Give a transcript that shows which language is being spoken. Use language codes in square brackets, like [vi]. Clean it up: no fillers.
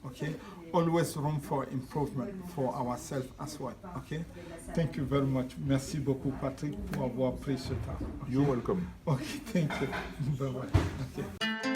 [en] Okay, always room for improvement for ourselves as well. Okay, thank you very much. [fr] Merci beaucoup, Patrick, pour avoir pris ce temps. [en] You're welcome. Okay, thank you. Bye bye. Okay.